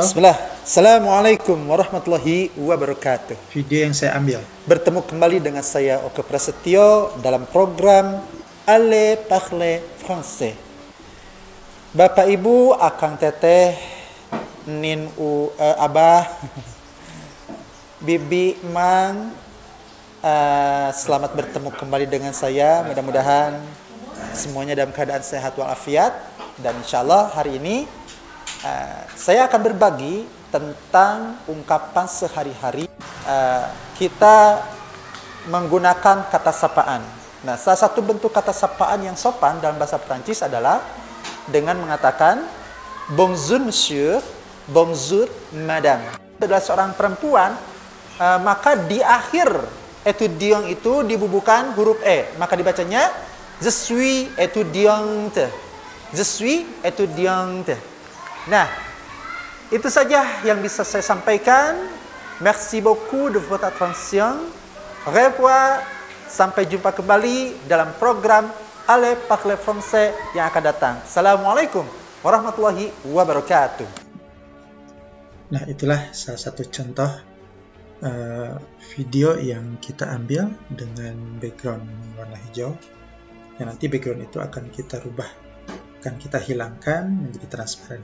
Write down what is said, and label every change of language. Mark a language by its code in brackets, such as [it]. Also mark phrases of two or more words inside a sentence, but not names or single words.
[ar] Bismillah. السلام عليكم ورحمة الله وبركاته. [id] video yang saya ambil. Bertemu kembali dengan saya Oke Prasetyo dalam program Allez parler français. Bapak Ibu, [su] Akang Teteh, Nin Abah, [id] Bibi, Mang, selamat bertemu kembali dengan saya. Mudah-mudahan semuanya dalam keadaan sehat walafiat. Dan [ar] إن شاء الله [id] hari ini saya akan berbagi tentang ungkapan sehari-hari kita menggunakan kata sapaan. Nah, salah satu bentuk kata sapaan yang sopan dalam bahasa Perancis adalah dengan mengatakan [fr] bonjour monsieur, bonjour madame. [id] Adalah seorang perempuan, maka di akhir étudiant itu dibubuhkan huruf E, maka dibacanya [fr] je suis étudiante. Je suis étudiante. [id] Nah, itu saja yang bisa saya sampaikan. [fr] Merci beaucoup de votre attention. Au revoir. [id] Sampai jumpa kembali dalam program Allez parler français yang akan datang. [ar] السلام عليكم ورحمة الله وبركاته. [id] Nah, itulah salah satu contoh video yang kita ambil dengan background warna hijau. Yang nanti background itu akan kita rubah, akan kita hilangkan menjadi transparan.